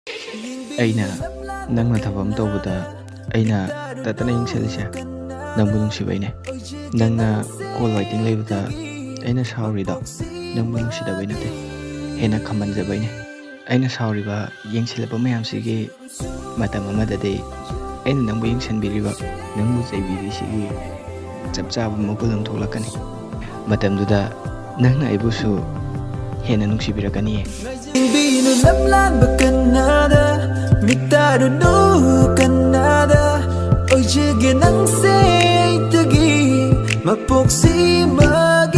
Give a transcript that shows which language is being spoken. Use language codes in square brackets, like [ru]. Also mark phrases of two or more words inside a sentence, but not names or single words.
[mni] ꯑꯩꯅ ꯅꯪꯅ ꯊꯕꯛ ꯑꯃ ꯇꯧꯕꯗ ꯑꯩꯅ ꯇꯠꯇꯅ ꯌꯦꯡꯁꯤꯜꯂꯤꯁꯦ ꯅꯪꯕꯨ ꯅꯨꯡꯁꯤꯕꯩꯅꯦ ꯅꯪꯅ ꯀꯣꯜ ꯋꯥꯏꯇꯤꯡ ꯂꯩꯕꯗ ꯑꯩꯅ ꯁꯥꯎꯔꯤꯗꯣ ꯅꯪꯕꯨ ꯅꯨꯡꯁꯤꯗꯕꯩ ꯅꯠꯇꯦ ꯍꯦꯟꯅ ꯈꯝꯍꯟꯖꯕꯩꯅꯦ ꯑꯩꯅ ꯁꯥꯎꯔꯤꯕ ꯌꯦꯡꯁꯤꯜꯂꯛꯄ ꯃꯌꯥꯝꯁꯤꯒꯤ ꯃꯇꯝ ꯑꯃꯗꯗꯤ ꯑꯩꯅ ꯅꯪꯕꯨ ꯌꯦꯡꯁꯤꯟꯕꯤꯔꯤꯕ ꯅꯪꯕꯨ ꯆꯩꯕꯤꯔꯤꯁꯤꯒꯤ ꯆꯞ ꯆꯥꯕ ꯃꯒꯨꯟ ꯑꯃ ꯊꯣꯛꯂꯛꯀꯅꯤ ꯃꯇꯝꯗꯨꯗ ꯅꯪꯅ ꯑꯩꯕꯨꯁꯨ ꯍꯦꯟꯅ ꯅꯨꯡꯁꯤꯕꯤꯔꯛꯀꯅꯤꯌꯦ Binu lamlan bakanada Mitadunu kanada Oy jige nang say tagi Mapoksi ma